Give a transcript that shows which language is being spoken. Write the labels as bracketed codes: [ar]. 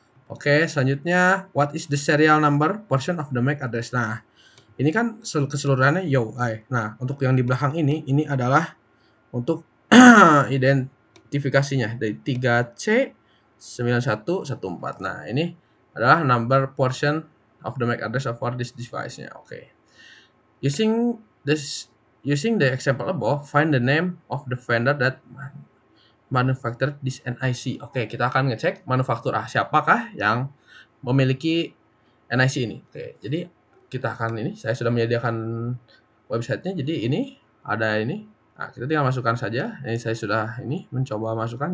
[en] Oke, [id] selanjutnya [en] what is the serial number portion of the MAC address? [id] Nah, ini kan keseluruhannya UI. Nah, untuk yang di belakang ini adalah untuk identifikasinya dari 3C9114. [en] Nah, [id] ini adalah [en] number portion of the MAC address of this device-nya. Oke. Using the example above, find the name of the vendor that manufactured this NIC. [id] Oke, kita akan ngecek manufaktur siapakah yang memiliki NIC ini. Oke, jadi kita akan ini, saya sudah menyediakan websitenya. Jadi ini ada ini. Nah, kita tinggal masukkan saja. Ini saya sudah ini mencoba masukkan.